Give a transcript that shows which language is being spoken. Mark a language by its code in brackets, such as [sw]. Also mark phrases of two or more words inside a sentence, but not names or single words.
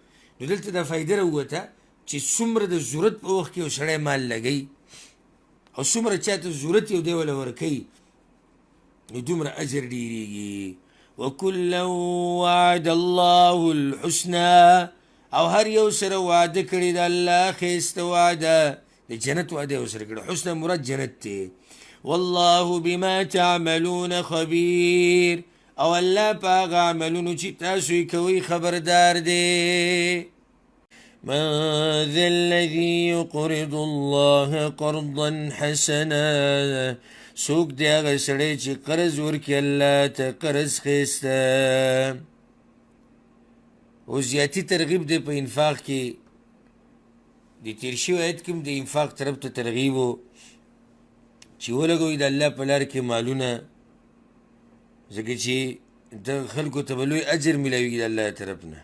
[ps] نو دلته دا فایده راووته چې څومره د ضرورت په وخت کې یو سړی مال لګوي او څومره چاته ضرورت یو دی وله ورکوي نو دومره اجر ډېرېږي. [ar] وکلا وعد الله الحسنى، [ps] او هر یو سره وعده کړې د الله ښایسته وعده، د جنت وعده یې ورسره کړې. حسنه مراد جنت دی. [ar] والله بما تعملون خبیر، [ps] او الله په هغه عملونو چې تاسو یې کوئ خبردار دی. [ar] من ذا الذي يقرض الله قرضا حسنا، [ps] څوک دی هغه سړی چې قرض ورکړي الله ته قرض ښایسته. اوس زیاتي ترغیب دی په انفاق کې. د تېر شوي آیت کې هم د انفاق طرف ته ترغیب و چې ولګوئ د الله په لار کې مالونه، ځکه چې د خلکو ته به لوی اجر میلاویږي د الله طرف نه.